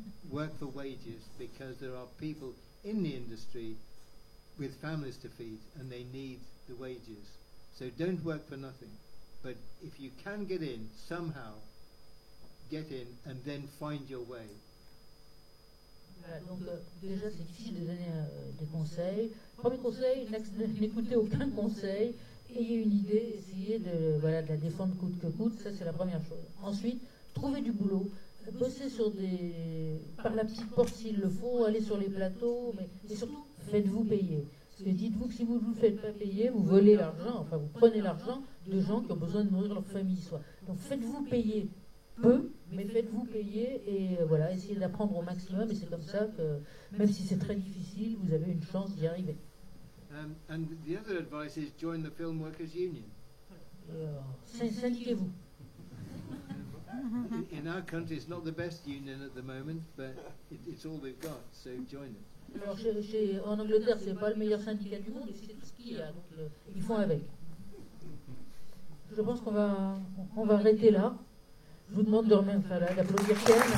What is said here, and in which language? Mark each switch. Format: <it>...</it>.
<en>Work for wages, because there are people in the industry with families to feed, and they need the wages. So don't work for nothing. But if you can get in somehow, get in and then find your way.</en> <fr>Voilà, donc déjà c'est difficile de donner des conseils. Premier conseil, n'écoutez aucun conseil, ayez une idée, essayez de la défendre coûte que coûte, ça c'est la première chose. Ensuite, trouvez du boulot, bossez par la petite porte s'il le faut, allez sur les plateaux, et surtout faites-vous payer. Parce que dites-vous que si vous ne vous faites pas payer, vous volez l'argent, enfin vous prenez l'argent de gens qui ont besoin de nourrir leur famille. Donc faites-vous payer peu, mais faites-vous payer, et voilà, essayez d'apprendre au maximum, et c'est comme ça que, même si c'est très difficile, vous avez une chance d'y arriver.</fr> <en>And the other advice is join the Film Workers Union.</en> <fr>Syndiquez-vous.</fr> <en>In our country, it's not the best union at the moment, but it's all we've got, so join it.</en> <fr>Alors en Angleterre, c'est pas le meilleur syndicat du monde, mais c'est tout ce qu'il y a, donc ils font avec. Je pense qu'on va arrêter là. Je vous demande d'applaudir Ken.</fr>